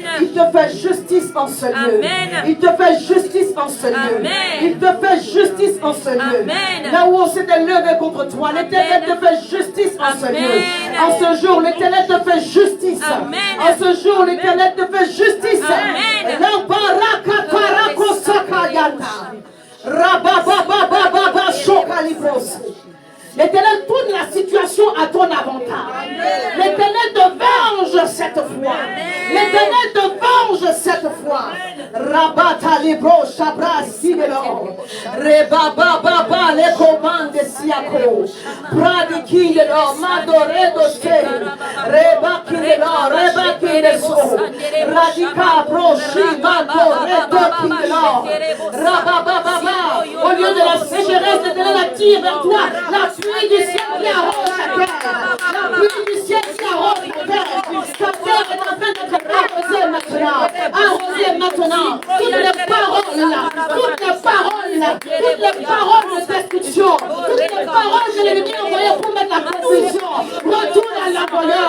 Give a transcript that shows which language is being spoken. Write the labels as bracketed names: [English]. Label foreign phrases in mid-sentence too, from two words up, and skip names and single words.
[French] Il te fait justice en ce lieu. Amen. Il te fait justice en ce lieu. Amen. Il te fait justice en ce lieu. Amen. Là où on s'était levé contre toi, l'Éternel te fait justice en ce lieu. En ce jour, l'Éternel te fait justice. Amen. En ce jour, l'Éternel te fait justice. Amen. La baraka parako sakayata. Rabababababa shokalibros. L'Éternel tourne la situation à ton avantage. L'Éternel te venge cette fois. L'Éternel te venge cette fois. Rabata libro shabra sigelo. Reba baba les commandes siako. Pradi kilelo mandore doste. Reba kilelo reba kilelo. Radika broshi mandore kilelo. Rababa baba. Au lieu de la sécheresse, l'Éternel attire vers toi la pluie du ciel qui arrose la terre. La pluie du ciel qui arrose la terre. Ta terre est en train d'être arrosée maintenant. Arrosée maintenant. Toutes les paroles là, toutes les paroles là, toutes les paroles de destruction, toutes les paroles que l'ennemi a envoyées pour mettre la confusion, retourne à l'envoyeur.